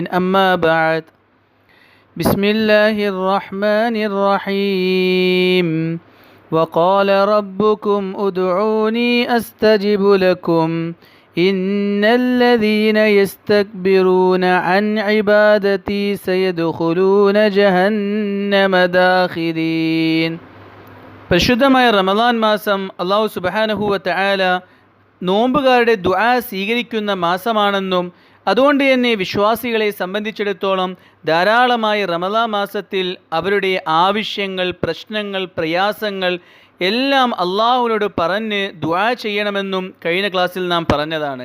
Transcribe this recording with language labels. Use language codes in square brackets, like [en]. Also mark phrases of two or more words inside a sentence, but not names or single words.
[ar] أما بعد، بسم الله الرحمن الرحيم. وقال ربكم ادعوني أستجب لكم إن الذين يستكبرون عن عبادتي سيدخلون جهنم داخرين. [ml] പരിശുദ്ധമായ റമദാൻ മാസം [ar] الله سبحانه وتعالى [ml] നോമ്പുകാരുടെ ദുആ സ്വീകരിക്കുന്ന മാസമാണെന്നും അതുകൊണ്ട് തന്നെ വിശ്വാസികളെ സംബന്ധിച്ചിടത്തോളം ധാരാളമായി റമദാൻ മാസത്തിൽ അവരുടെ ആവശ്യങ്ങൾ, പ്രശ്നങ്ങൾ, പ്രയാസങ്ങൾ എല്ലാം അള്ളാഹുവിനോട് പറഞ്ഞ് ദുആ ചെയ്യണമെന്നും കഴിഞ്ഞ ക്ലാസ്സിൽ നാം പറഞ്ഞതാണ്.